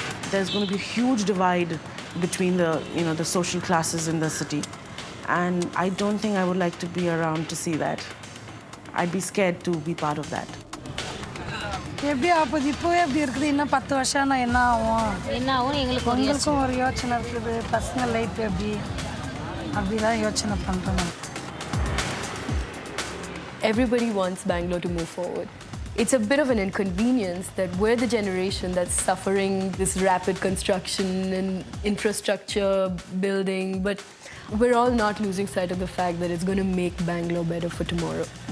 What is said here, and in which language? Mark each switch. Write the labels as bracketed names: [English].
[English] There's going to be a huge divide between the social classes in the city. And I don't think I would like to be around to see that. I'd be scared to be part of that. [Tamil] எப்படி அப்போது இப்போவே எப்படி இருக்குது இன்னும் 10 வருஷம் என்ன ஆகும் உங்களுக்கும் ஒரு யோசனை இருக்குது பர்சனல் லைஃப் எப்படி அப்படிதான் யோசனை பண்ணுறேன். [English] Everybody wants Bangalore to move forward. It's a bit of an inconvenience that we're the generation that's suffering this rapid construction and infrastructure building, but we're all not losing sight of the fact that it's going to make Bangalore better for tomorrow.